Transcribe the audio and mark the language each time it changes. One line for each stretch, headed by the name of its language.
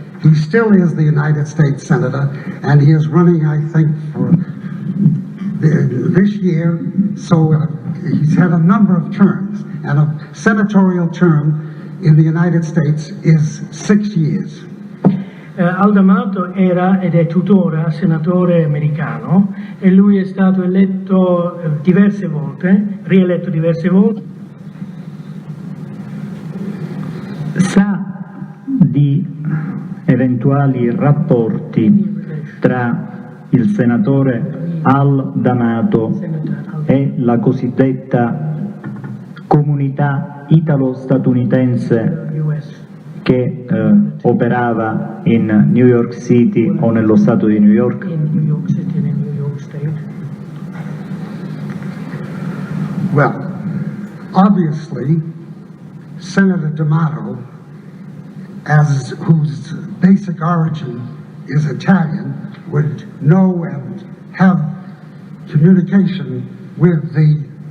English: He still is the United States Senator, and he is running, I think, for this year. So he's had a number of terms, and a senatorial term in the United States is 6 years.
Italian: Al D'Amato era ed è tuttora senatore americano e lui è stato eletto diverse volte, rieletto diverse volte. Sa di eventuali rapporti tra il senatore Al D'Amato e la cosiddetta comunità italo-statunitense che operava in New York City o nello Stato di New York?
English: In New York City and in New York State. Well, obviously, Senator D'Amato, whose basic origin is Italian, would know and have communication with the